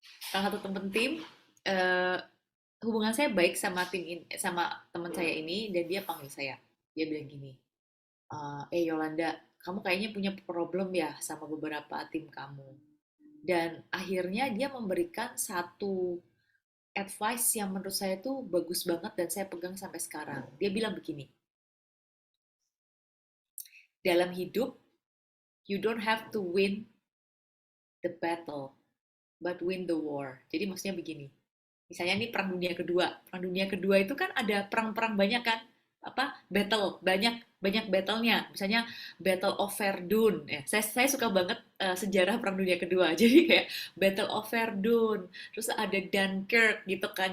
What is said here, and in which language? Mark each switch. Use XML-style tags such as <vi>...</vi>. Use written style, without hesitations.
<id>Salah satu temen tim, eh, hubungan saya baik sama sama teman saya ini, dan dia panggil saya. Dia bilang gini, Yolanda, kamu kayaknya punya problem ya sama beberapa tim kamu. Dan akhirnya dia memberikan satu advice yang menurut saya tuh bagus banget dan saya pegang sampai sekarang. Dia bilang begini, dalam hidup,</id> <en>you don't have to win the battle, but win the war.</en> <id>Jadi maksudnya begini, misalnya ini Perang Dunia Kedua. Perang Dunia Kedua itu kan ada perang-perang banyak kan, battle banyak banyak battle-nya. Misalnya Battle of Verdun. Ya, saya suka banget sejarah Perang Dunia Kedua. Jadi kayak Battle of Verdun, terus ada Dunkirk gitu kan.</id>